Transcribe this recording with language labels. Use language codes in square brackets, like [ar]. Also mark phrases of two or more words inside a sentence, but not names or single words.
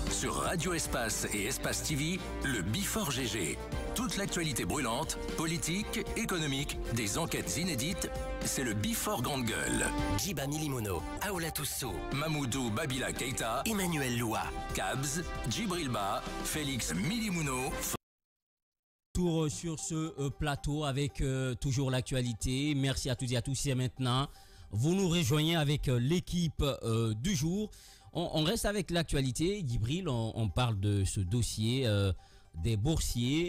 [fr] Sur Radio Espace et Espace TV, le Before GG. Toute l'actualité brûlante, politique, économique, des enquêtes inédites, c'est le Before Grande Gueule. Djiba Milimono, Aoula Toussou, Mamoudou Babila Keita, Emmanuel Loua, Kabz, Djibril Ba, Félix Milimono. Tour sur ce plateau avec toujours l'actualité. Merci à toutes et à tous. Et maintenant, vous nous rejoignez avec l'équipe du jour. On reste avec l'actualité. Djibril, on parle de ce dossier des boursiers.